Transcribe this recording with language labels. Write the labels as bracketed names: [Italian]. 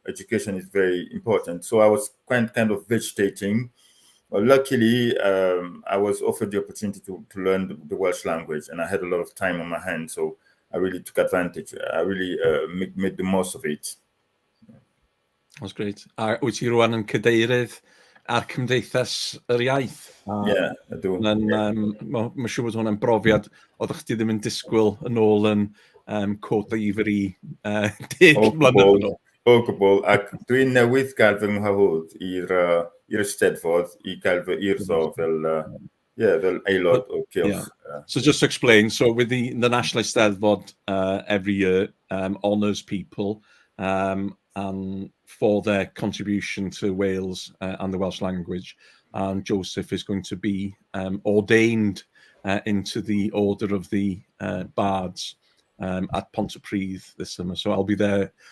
[English] Education is very important. So I was kind of vegetating. Well, luckily, I was offered the opportunity to learn the Welsh language, and I had a lot of time on my hands. So I really took advantage. I really made the most of it. That's great. [Welsh] Wyt ti rwan yn cadeirydd ar Cymdeithas yr Iaith? [English] Yeah, I do. [Welsh] Mae'n siŵr bod hwnna'n brofiad oeddech chdi ddim yn disgwyl yn ôl yn Côte d'Ivory 10 mlynedd yn ôl. O gwbl, ac dwi'n newydd gael fy nghyhwyd i'r Eisteddfod i gael fy urso fel aelod o Cylch. [English] So just to explain, so with the National Eisteddfod every year honours people and for their contribution to Wales and the Welsh language, and Joseph is going to be ordained into the Order of the Bards at Pontypridd this summer. So I'll be there.